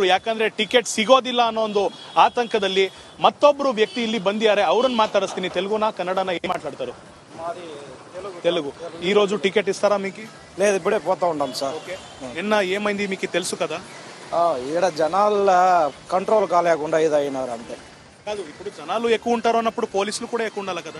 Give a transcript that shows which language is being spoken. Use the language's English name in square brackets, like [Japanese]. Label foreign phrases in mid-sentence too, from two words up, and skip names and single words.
[Kannada] ಯಾಕಂದ್ರೆ ಟಿಕೆಟ್ ಸಿಗೋದಿಲ್ಲ ಅನ್ನೋ ಒಂದು ಆತಂಕದಲ್ಲಿ. ಮತ್ತೊಬ್ರು ವ್ಯಕ್ತಿ ಇಲ್ಲಿ ಬಂದಿದ್ದಾರೆ, ಅವ್ರನ್ನ మాట్లాడిಸ್ತೀನಿ. [Telugu] తెలుగునా కన్నడనా ఏం మాట్లాడతారు? తెలుగు. ఈ రోజు టికెట్ ఇస్తారా మీకు? లేదు, ఇప్పుడే పోతా ఉంటాం సార్. నిన్న ఏమైంది మీకు తెలుసు కదా? ఈడ జనాల కంట్రోల్ కాలేకుండా ఇది అయినారు అంతే. కాదు, ఇప్పుడు జనాలు ఎక్కువ ఉంటారు అన్నప్పుడు పోలీసులు కూడా ఎక్కువ ఉండాలి కదా?